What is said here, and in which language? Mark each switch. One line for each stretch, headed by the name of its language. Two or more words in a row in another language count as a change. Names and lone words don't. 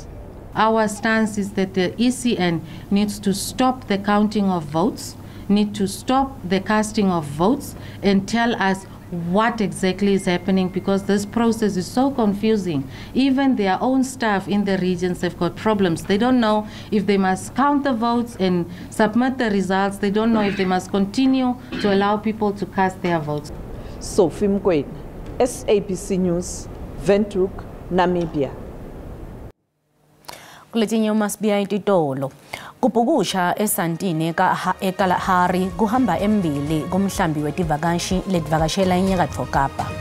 English: Our stance is that the ECN needs to stop the counting of votes, need to stop the casting of votes, and tell us what exactly is happening, because this process is so confusing. Even their own staff in the regions have got problems. They don't know if they must count the votes and submit the results. They don't know if they must continue to allow people to cast their votes. Sophie Mkwena, SABC News, Windhoek, Namibia.
Swati: Kuletinye uMasibiya ititolo kubhukusha eSandton eKalahari kuhamba embili kumhlambi wetivakashi letivakashela eNyakatfo Kapa.